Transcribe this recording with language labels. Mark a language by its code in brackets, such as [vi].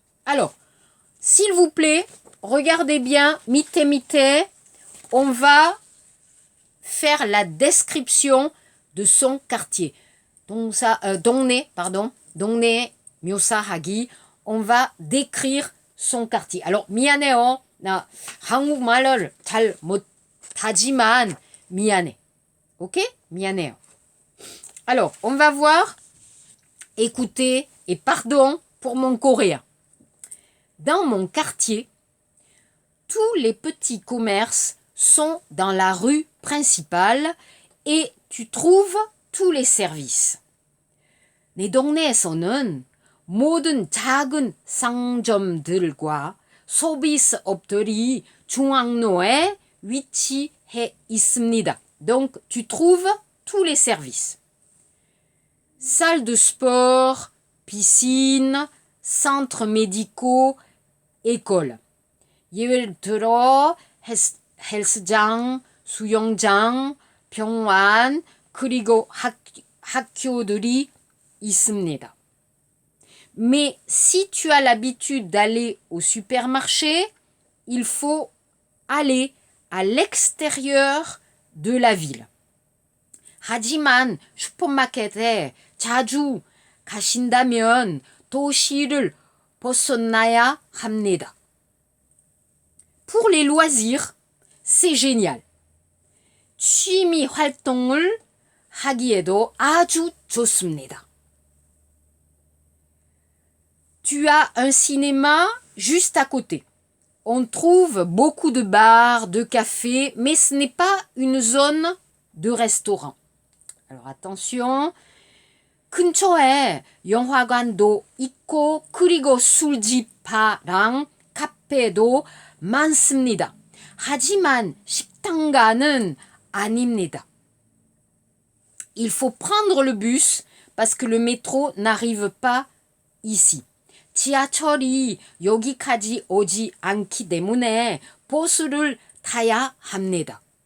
[fr] Alors, s'il vous plaît, regardez bien, mite. On va faire la description de son quartier. [ko] 동네 묘사하기. [fr] On va décrire son quartier. [ko] Alors, 미안해요. 나 한국말을 잘 못하지만 미안해. Ok? 미안해요. [fr] Alors, on va voir, écoutez, et pardon pour mon coréen. Dans mon quartier, tous les petits commerces sont dans la rue principale et tu trouves tous les services. [ko] 내 동네에서는 모든 작은 상점들과 서비스업들이 중앙로에 위치해 있습니다. [fr] Donc, tu trouves tous les services. Salle de sport, piscine, centres médicaux, école. [ko] 예를 들어 헬스장, 수영장, 병원, 그리고 학교들이 있습니다. [fr] Mais si tu as l'habitude d'aller au supermarché, il faut aller à l'extérieur de la ville. [ko] 하지만 슈퍼마켓에 자주 가신다면 도시를 벗어나야 합니다. [fr] Pour les loisirs, c'est génial. [ko] 취미 활동을 하기에도 아주 좋습니다. [fr] Tu as un cinéma juste à côté. On trouve beaucoup de bars, de cafés, mais ce n'est pas une zone de restaurant. Alors attention, [ko] 근처에 영화관도 있고 그리고 술집바랑 카페도 많습니다. 하지만 식당가는 아닙니다. [fr] Il faut prendre le bus parce que le métro n'arrive pas ici. [ko] 지하철이 여기까지 오지 않기 때문에 버스를 타야 합니다.